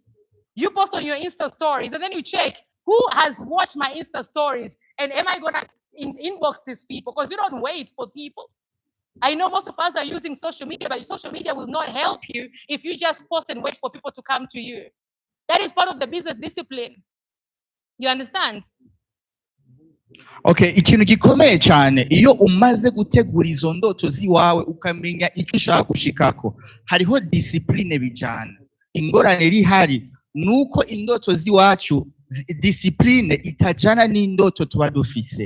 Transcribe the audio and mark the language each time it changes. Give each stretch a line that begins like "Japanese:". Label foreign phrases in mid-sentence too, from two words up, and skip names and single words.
English: You post on your Insta stories, and then you check who has watched my Insta stories, and am I going to inbox these people? Because you don't wait for people. I know most of us are using social media, but social media will not help you if you just post and wait for people to come to you. That is part of the business discipline. You understand?
Rundi: Okay, ikintu gikomeye cyane iyo umaze gutegura izo ndoto ziwawe ukamenya icyo ushaka gushikako, hariho discipline bijana. Ingorane iri hari nuko indoto ziwacu discipline itajana n'indoto tuba dufise.